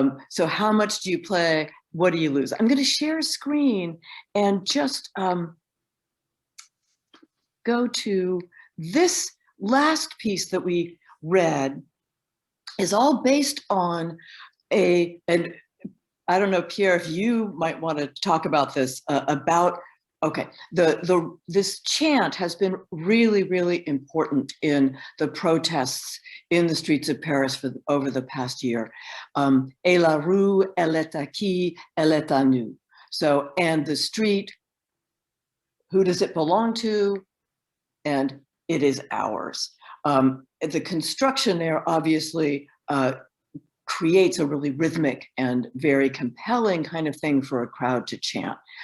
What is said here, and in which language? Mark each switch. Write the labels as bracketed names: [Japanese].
[English] So how much do you play? What do you lose? I'm going to share a screen and just go to this last piece that we read is all based on and I don't know, Pierre, if you might want to talk about this, okay, this chant has been really, really important in the protests in the streets of Paris over the past year. [French] Et la rue, elle est à qui, elle est à nous. [English] So, and the street, who does it belong to? And it is ours. The construction there obviously creates a really rhythmic and very compelling kind of thing for a crowd to chant.